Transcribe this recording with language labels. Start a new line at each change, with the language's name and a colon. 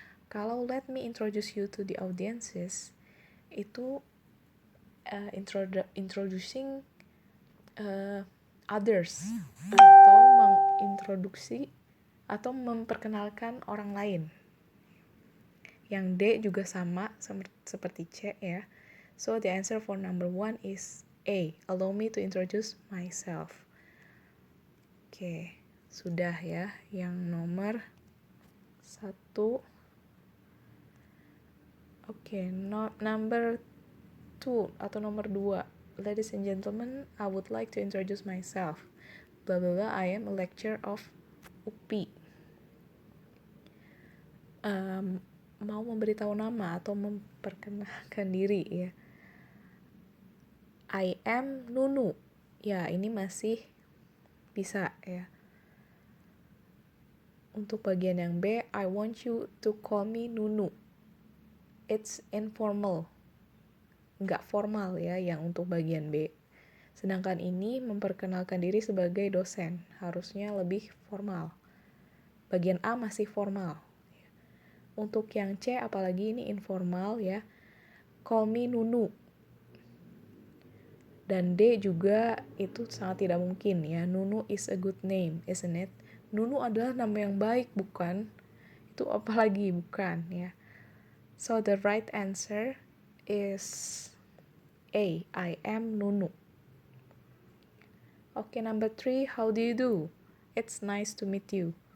Indonesian: Kalau
English: let me introduce you to the audiences
Indonesian: itu
English: introducing others
Indonesian: atau mengintroduksi atau memperkenalkan orang lain. Yang D juga sama seperti C ya.
English: So the answer for number 1 is A. Allow me to introduce myself.
Indonesian: Oke, sudah ya yang nomor 1. Oke,
English: number 2
Indonesian: atau nomor 2.
English: Ladies and gentlemen, I would like to introduce myself. Blah blah blah, I am a lecturer of UPI.
Indonesian: Mau memberitahu nama atau memperkenalkan diri ya.
English: I am Nunu.
Indonesian: Ya, ini masih bisa ya. Untuk bagian yang B,
English: I want you to call me Nunu. It's informal.
Indonesian: Nggak formal ya yang untuk bagian B. Sedangkan ini memperkenalkan diri sebagai dosen. Harusnya lebih formal. Bagian A masih formal. Untuk yang C, apalagi ini informal ya.
English: Call me Nunu.
Indonesian: Dan D juga itu sangat tidak mungkin ya.
English: Nunu is a good name, isn't it?
Indonesian: Nunu adalah nama yang baik, bukan? Itu apalagi bukan ya.
English: So the right answer is A. I am Nunu. Okay, number 3. How do you do? It's nice to meet you.